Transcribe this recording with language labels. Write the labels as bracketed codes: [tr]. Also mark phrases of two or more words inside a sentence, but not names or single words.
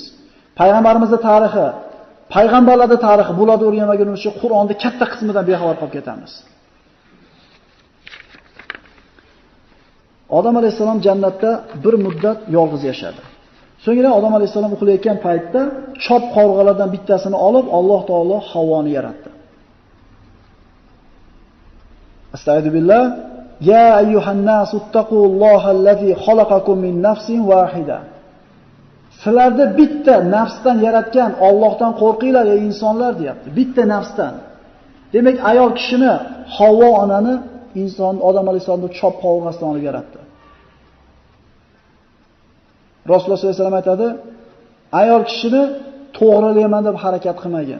[uz] Payg'ambarimizning tarixi, payg'ambarlarning tarixi bularni o'rganmagunimizcha uchun Qur'onning katta qismidan bexabar qolib ketamiz. Odam alayhisalom jannatda bir muddat yolg'iz yashadi. So'ngra Odam alayhisalom uxlayotgan paytda chop qovurg'alardan bittasini olib Alloh taolo Havvoni yaratdi. [ar] أستغفر الله. يا أيها الناس اتقوا الله الذي خلقكم من نفس واحدة. [uz] Sizlarni bitta nafsdan yaratgan Allohdan qo'rqinglar ey insonlar deyapti. Bitta nafsdan. Demak, ayol kishini Havvo onani inson Odam alayhisolamning chop qovurg'asidan olib yaratdi. Rasululloh [ar] صلى الله عليه وسلم [uz] aytadi, ayol kishini to'g'rilayman deb harakat qilmagin.